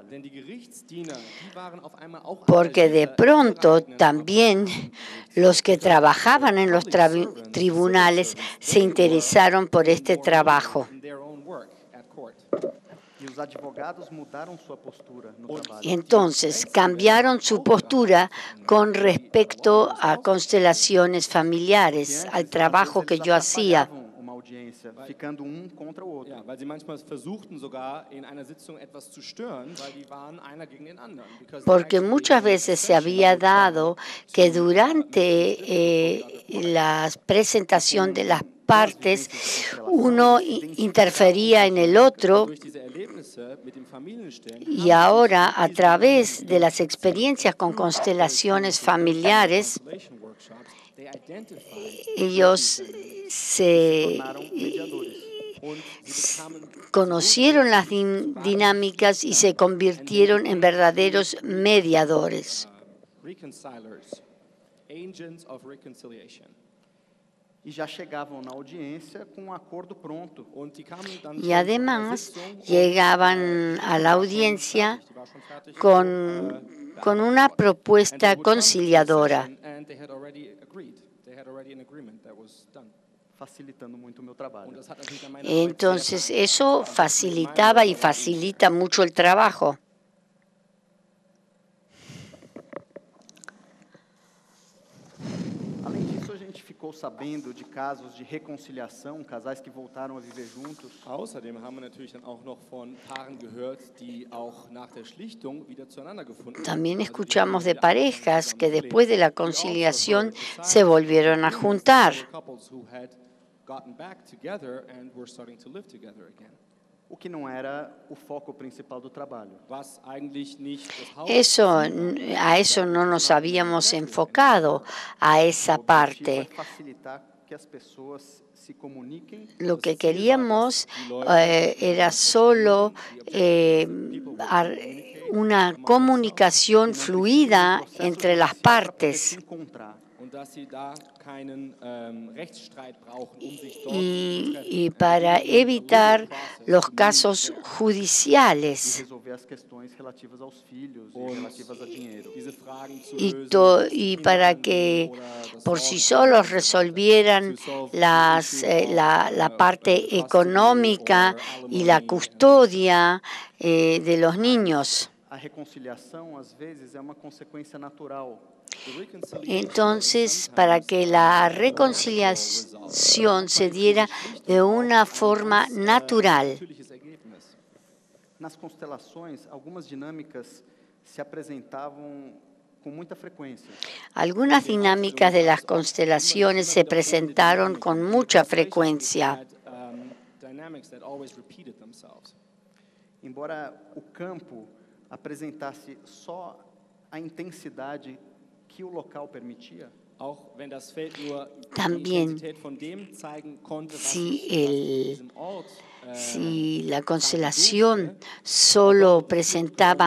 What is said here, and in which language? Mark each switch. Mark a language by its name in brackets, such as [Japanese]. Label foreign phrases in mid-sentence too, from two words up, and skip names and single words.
[German] Denn die Gerichtsdiener, die waren auf einmal auch [Spanish] Porque de pronto también los que trabajaban en los tribunales se interesaron por este trabajo. [English] in their own work at court. [Portuguese] E os advogados mudaram sua postura no trabalho. [Spanish] Y entonces cambiaron su postura con respecto a constelaciones familiares, al trabajo que yo hacía. [Portuguese] Uma audiência, ficando contra o outro. [German] Ja, weil sie manchmal versuchten sogar in einer Sitzung etwas zu stören, weil die waren einer gegen den anderen. [English] Because [Spanish] Porque muchas veces se había dado que durante la presentación de las partes uno interfería en el otro, [German] durch diese Erlebnisse mit dem Familienstellen [Spanish] y ahora a través de las experiencias con constelaciones familiares [English] constellation workshops, they identified [Spanish] ellos se Mediadores. [German] und sie bekamen [Spanish] conocieron las dinámicas y se convirtieron en verdaderos mediadores. [English] reconcilers, agents of reconciliation. [Portuguese] E já chegavam na audiência com acordo pronto. [German] Und die kamen dann [Spanish] Y además llegaban a la audiencia [German] die war schon fertig, [Spanish] con una propuesta conciliadora, [English] and they had already agreed. They had already an agreement that was done. [Portuguese] Facilitando muito o meu trabalho. [German] Und das hat natürlich dann meine Arbeit sehr [Spanish] entonces eso facilitaba y facilita mucho el trabajo. [Portuguese] Além disso, a gente ficou sabendo de casos de reconciliação, casais que voltaram a viver juntos. [German] Außerdem haben wir natürlich dann auch noch von Paaren gehört, die auch nach der Schlichtung wieder zueinander gefunden haben. [Spanish] También escuchamos de parejas que después de la conciliación se volvieron a juntar. [English] Couples who had gotten back together and were starting to live together again. [Portuguese] O que não era o foco principal do trabalho. [German] Was eigentlich nicht das [Spanish] A eso no nos habíamos enfocado, a esa [Portuguese] O objetivo é [Spanish] parte. [Portuguese] facilitar que as pessoas se comuniquem. [Spanish] Lo que queríamos era solo una comunicación fluida entre las partes [Portuguese] Se encontrar. [German] und dass sie da keinen Rechtsstreit brauchen, sich dort [Spanish] y para evitar los casos [Portuguese] E [Spanish] judiciales [Portuguese] resolver as questões relativas aos filhos e relativas a dinheiro. [German] diese Fragen zu [Spanish] y, [German] lösen. [Spanish] y para que por sí solos resolvieran la parte económica y la custodia de los niños. [Portuguese] A reconciliação, às vezes, é uma consequência natural. [Spanish] Entonces, para que la reconciliación se diera de una forma natural, [German] Natürliches Ergebnis. [Portuguese] Nas constelações, algumas dinâmicas se apresentavam com muita frequência. [Spanish] algunas dinámicas de las constelaciones se presentaron con mucha frecuencia. [English] Had, dynamics that always repeated themselves. [Portuguese] Embora o campo apresentasse só a intensidade que o local permitia, [German] Auch wenn das Feld nur die [Spanish] También, [German] Intensität von dem zeigen konnte, was [Spanish] si [German] was [Spanish] el- [German] diesem Ort [Spanish] Si la constelación solo presentaba